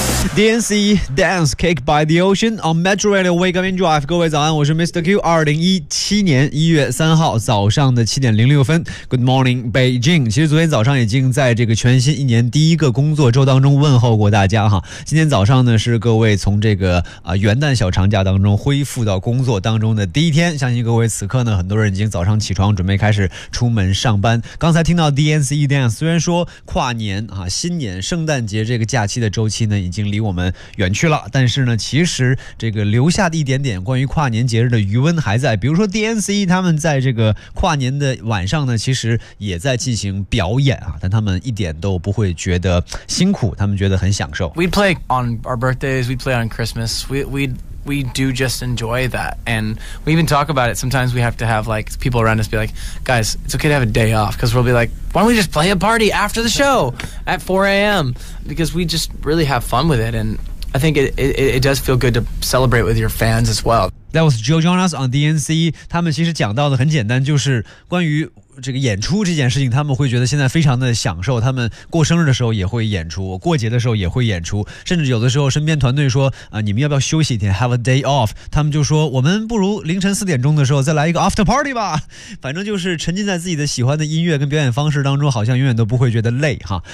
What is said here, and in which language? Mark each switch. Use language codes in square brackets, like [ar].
[en] DNC Dance Cake by the Ocean on Metro Radio Wake Up and Drive. [zh] 各位早安，我是 Mr. Q。 2017年1月3号早上的7:06 [en] Good morning Beijing。 [zh] 其实昨天早上已经在这个全新一年第一个工作周当中问候过大家哈。今天早上呢，是各位从这个元旦小长假当中恢复到工作当中的第一天，相信各位此刻呢，很多人已经早上起床准备开始出门上班。刚才听到 DNC Dance， 虽然说跨年啊、新年圣诞节这个假期的周期呢已经离我们远去了，但是呢，其实这个留下的一点点关于跨年节日的余温还在。比如说 DNC 他们在这个跨年的晚上呢，其实也在进行表演啊，但他们一点都不会觉得辛苦，他们觉得很享受。 [en] We play on our birthdays, we play on Christmas, we do just enjoy that, and we even talk about it. Sometimes we have to have like people around us be like, guys, it's okay to have a day off, because we'll be like, why don't we just play a party after the show at 4 a.m. because we just really have fun with it, and I think it does feel good to celebrate with your fans as well. That was Joe Jonas on DNC. [zh] 他们其实讲到的很简单，就是关于这个演出这件事情，他们会觉得现在非常的享受，他们过生日的时候也会演出，过节的时候也会演出，甚至有的时候身边团队说你们要不要休息一天 [en] have a day off， [zh] 他们就说我们不如凌晨四点钟的时候再来一个 [en] after party [zh] 吧，反正就是沉浸在自己的喜欢的音乐跟表演方式当中，好像永远都不会觉得累哈。